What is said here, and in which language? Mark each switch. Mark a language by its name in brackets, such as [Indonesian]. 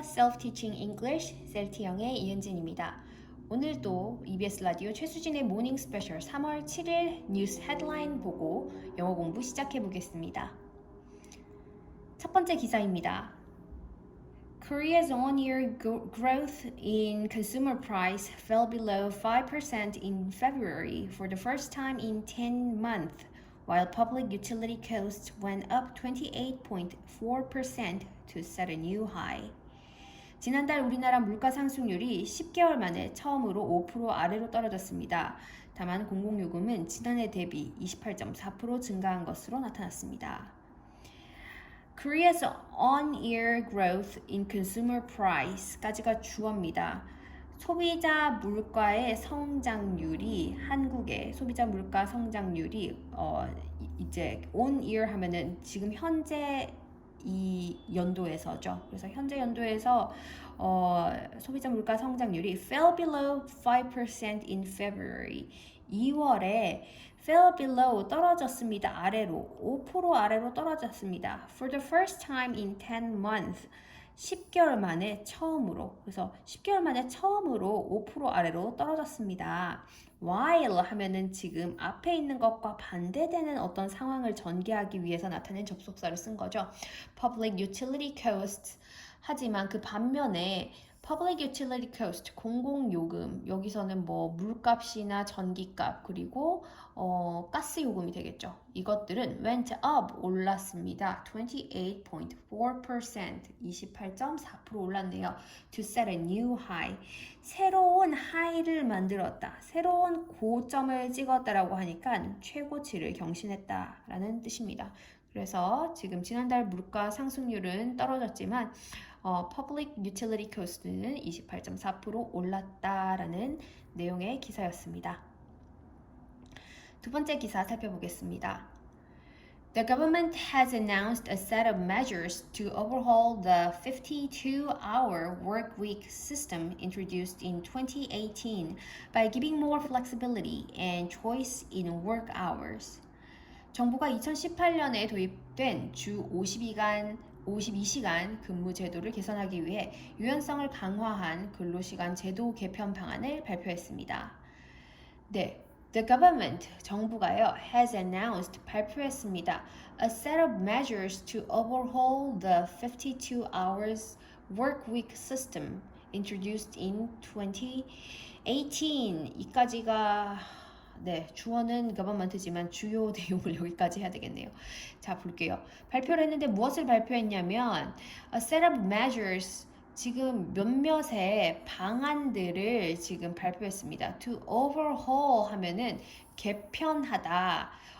[Korean] Self-Teaching English 셀티영의 이은진입니다. 오늘도 EBS 라디오 최수진의 모닝 스페셜 3월 7일 뉴스 헤드라인 보고 영어 공부 시작해 보겠습니다. 첫 번째 기사입니다. [English] Korea's on-year growth in consumer price fell below 5% in February for the first time in 10 months, while public utility costs went up 28.4% to set a new high. [Korean] 지난달 우리나라 물가 상승률이 10개월 만에 처음으로 5% 아래로 떨어졌습니다. 다만 공공요금은 지난해 대비 28.4% 증가한 것으로 나타났습니다. [English] Korea's on-year growth in consumer price [Korean] 까지가 주어입니다. 소비자 물가의 성장률이 한국의 소비자 물가 성장률이 이제 on year 하면은 지금 현재 이 연도에서죠. 그래서 현재 연도에서 소비자 물가 성장률이 [English] fell below 5% in February. [Korean] 2월에 [English] fell below [Korean] 떨어졌습니다. 아래로 5% 아래로 떨어졌습니다. [English] For the first time in 10 months. [Korean] 10개월 만에 처음으로 그래서 10개월 만에 처음으로 5% 아래로 떨어졌습니다. while 하면은 지금 앞에 있는 것과 반대되는 어떤 상황을 전개하기 위해서 나타낸 접속사를 쓴 거죠. Public utility costs 하지만 그 반면에 Public utility cost, 공공요금, 여기서는 뭐 물값이나 전기값 그리고 가스 요금이 되겠죠. 이것들은 [English] went up, [Korean] 올랐습니다. 28.4%, 28.4% 올랐네요. [English] To set a new high, [Korean] 새로운 하이를 만들었다. 새로운 고점을 찍었다라고 하니까 최고치를 경신했다라는 뜻입니다. 그래서 지금 지난달 물가 상승률은 떨어졌지만 Public Utility Cost는 28.4% 올랐다라는 내용의 기사였습니다. 두 번째 기사 살펴보겠습니다. [English] The government has announced a set of measures to overhaul the 52-hour work week system introduced in 2018 by giving more flexibility and choice in work hours. [Korean] 정부가 2018년에 도입된 주 52시간 근무 제도를 개선하기 위해 유연성을 강화한 근로시간 제도 개편 방안을 발표했습니다. 네, the government, 정부가요, [English] has announced, [Korean] 발표했습니다. [English] A set of measures to overhaul the 52 hours work week system introduced in 2018. [Korean] 이까지가 네, 주어는 government지만 주요 내용을 여기까지 해야 되겠네요. 자, 볼게요. 발표를 했는데 무엇을 발표했냐면 [English] a set of measures, [Korean] 지금 몇몇의 방안들을 지금 발표했습니다. To overhaul 하면은 개편하다.